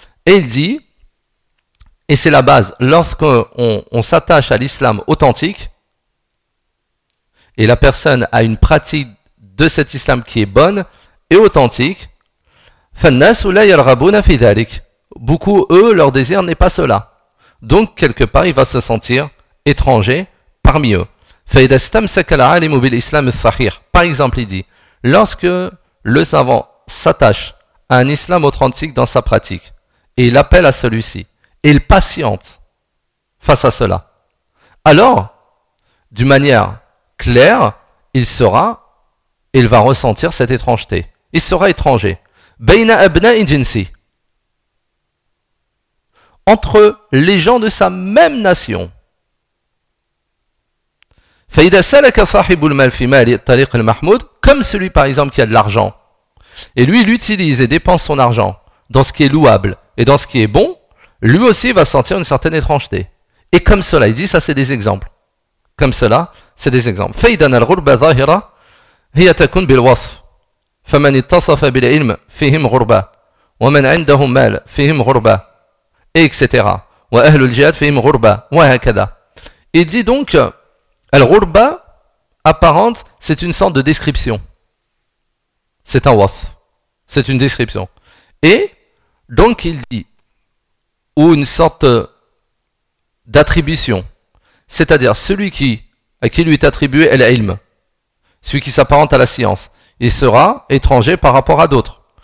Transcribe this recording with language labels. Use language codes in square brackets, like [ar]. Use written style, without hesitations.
[fr] Et il dit, et c'est la base, lorsqu'on s'attache à l'islam authentique, et la personne a une pratique de cet islam qui est bonne et authentique, [ar] فالناس لا يرغبون في ذلك. [fr] Beaucoup, eux, leur désir n'est pas cela. Donc, quelque part, il va se sentir étranger parmi eux. [ar] فإذا استمسك العالم بالإسلام الصحيح. [fr] Par exemple, il dit, lorsque le savant s'attache à un islam authentique dans sa pratique, et il appelle à celui-ci, et il patiente face à cela, alors, d'une manière claire, il va ressentir cette étrangeté. Il sera étranger. [ar] بين أبناء جنسي. [fr] Entre les gens de sa même nation. [ar] فإذا سلك صاحب المال في مال الطريق المحمود, [fr] comme celui par exemple qui a de l'argent, et lui il utilise et dépense son argent dans ce qui est louable et dans ce qui est bon, lui aussi va sentir une certaine étrangeté. Et comme cela, il dit ça c'est des exemples. Comme cela, c'est des exemples. [ar] فإذا الغربة ظاهرة هي تكون بالوصف. فمن اتصف بالعلم فيهم غربة ومن عندهم مال فيهم غربة etc. وأهل الجهاد فيهم غربة وهكذا. [fr] Il dit donc الغربة apparente, c'est une sorte de description, c'est un wasf, c'est une description, et donc il dit, ou une sorte d'attribution, c'est-à-dire celui qui à qui lui est attribué l'ilm, celui qui s'apparente à la science, il sera étranger par rapport à d'autres.